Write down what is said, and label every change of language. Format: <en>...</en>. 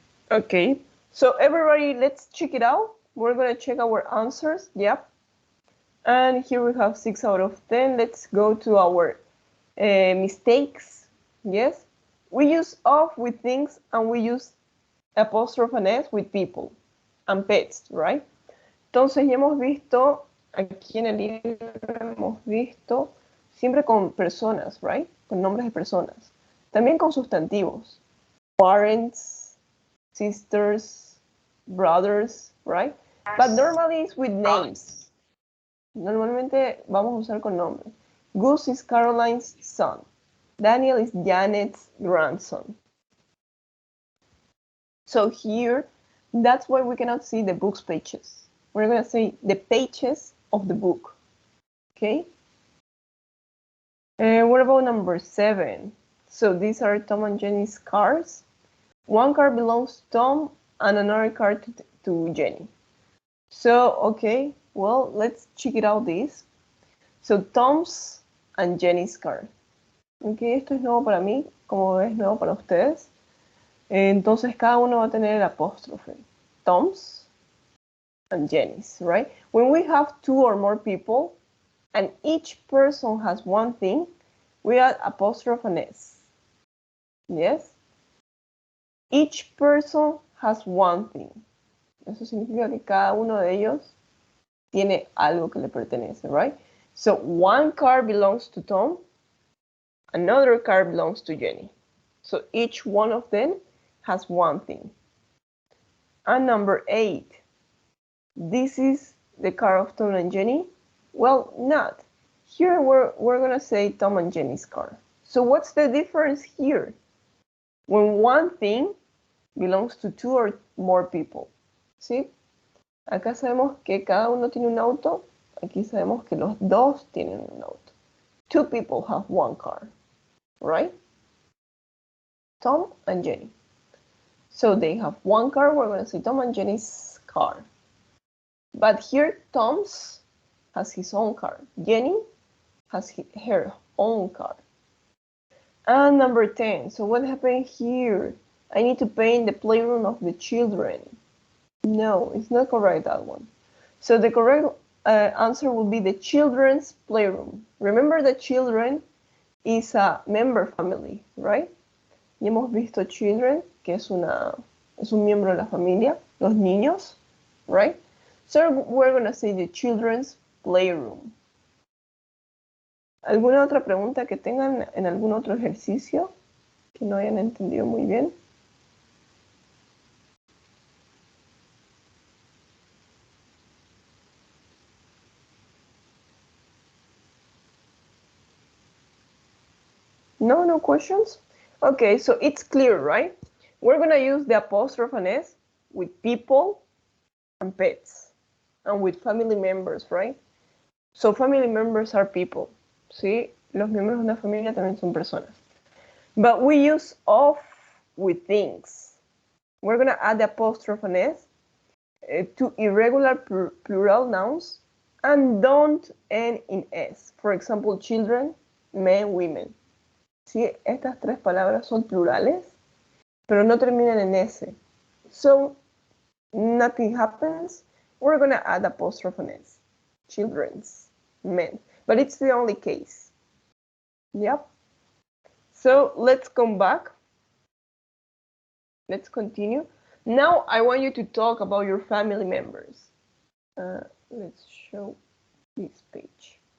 <en>Okay, so everybody, let's check it out. We're gonna check our answers. Yep. And here we have 6 out of 10. Let's go to our mistakes. Yes. We use of with things, and we use apostrophe and s with people and pets, right?</en> <es>Entonces ya hemos visto, aquí en el libro hemos visto siempre con personas,</es> <en>right?</en> <es>Con nombres de personas. También con sustantivos.</es> <en>Parents, sisters, brothers, right? But normally it's with names.</en> <es>Normalmente vamos a usar con nombre.</es> <en>Gus is Caroline's son. Daniel is Janet's grandson. So here, that's why we cannot see the book's pages. We're going to say the pages of the book. Okay? What about number 7? So these are Tom and Jenny's cars. One car belongs to Tom and another car to Jenny. So, okay, well, let's check it out this. So Tom's and Jenny's car.</en> <es>Okay, esto es nuevo para mí, como es nuevo para ustedes. Entonces cada uno va a tener el apóstrofe.</es> <en>Tom's and Jenny's, right? When we have 2 or more people and each person has one thing, we add apostrophe and s. Yes? Each person has one thing.</en> <es>Eso significa que cada uno de ellos tiene algo que le pertenece,</es> <en>right? So one car belongs to Tom, another car belongs to Jenny. So each one of them has one thing. And number 8, this is the car of Tom and Jenny? Well, not. Here we're gonna say Tom and Jenny's car. So what's the difference here? When one thing belongs to two or more people.</en> <es>¿Sí? Acá sabemos que cada uno tiene un auto. Aquí sabemos que los dos tienen un auto.</es> <en>Two people have one car, right? Tom and Jenny. So they have one car. We're going to say Tom and Jenny's car. But here, Tom's has his own car. Jenny has her own car. And number 10. So what happened here? I need to paint the playroom of the children. No, it's not correct, that one. So the correct answer will be the children's playroom. Remember that children is a member family, right?</en> <es>Y hemos visto children, que es un miembro de la familia, los niños,</es> <en>right? So we're going to say the children's playroom.</en> <es>¿Alguna otra pregunta que tengan en algún otro ejercicio que no hayan entendido muy bien?</es> <en>No questions? Okay, so it's clear, right? We're going to use the apostrophe and S with people and pets and with family members, right? So family members are people,</en> <es>¿sí? Los miembros de una familia también son personas.</es> <en>But we use of with things. We're going to add the apostrophe and S to irregular plural nouns and don't end in S. For example, children, men, women.</en> <es>¿Sí? Estas tres palabras son plurales, pero no terminan en S.</es> <en>So, nothing happens. We're going to add apostrophe and S. Children's, men. But it's the only case. Yep. So, let's come back. Let's continue. Now, I want you to talk about your family members. Let's show this page.</en>